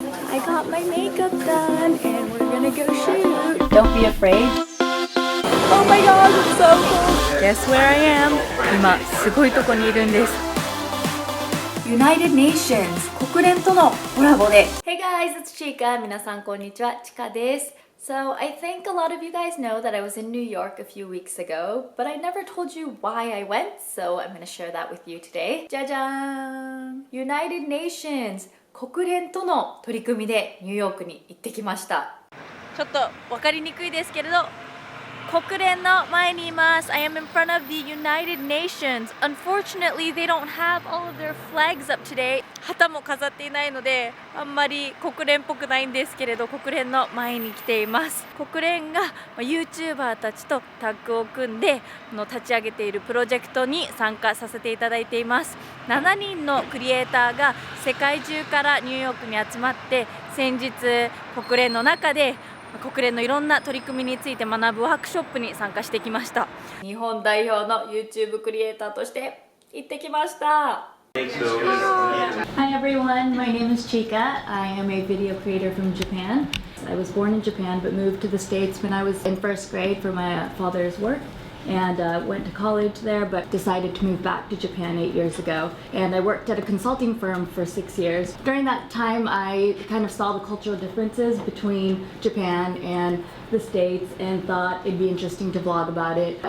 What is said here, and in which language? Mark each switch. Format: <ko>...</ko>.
<en>got my makeup done and we're gonna go shoot. Don't be afraid. Oh my god, it's so cool. Guess where I am?</en> <ja>今すごいとこにいるんです。</ja> <en>United Nations</en> <ja>国連とのコラボで</ja> <en>Hey guys, it's Chika.</en> <ja>皆さんこんにちは、チカです。</ja> <en>So I think a lot of you guys know that I was in New York a few weeks ago, but I never told you why I went, so I'm going to share that with you today.</en> <ja>じゃじゃーん United Nations 国連との取り組みでニューヨークに行ってきました。ちょっと分かりにくいですけれど、国連の前にいます。</ja> <en>I am in front of the United Nations. Unfortunately, they don't have all of their flags up today.</en> <ja>旗も飾っていないので、あんまり国連っぽくないんですけれど、国連の前に来ています。国連が YouTuber たちとタッグを組んで立ち上げているプロジェクトに参加させていただいています。 7人のクリエイターが世界中からニューヨークに集まって、先日国連の中で国連のいろんな取り組みについて学ぶワークショップに参加してきました。日本代表の YouTube クリエイターとして行ってきました。</ja> <en>Hi everyone, my name is Chika. I am a video creator from Japan. I was born in Japan but moved to the States when I was in first grade for my father's work. And went to college there, but decided to move back to Japan 8 years ago. And I worked at a consulting firm for 6 years. During that time, I kind of saw the cultural differences between Japan and the States and thought it'd be interesting to vlog about it.</en>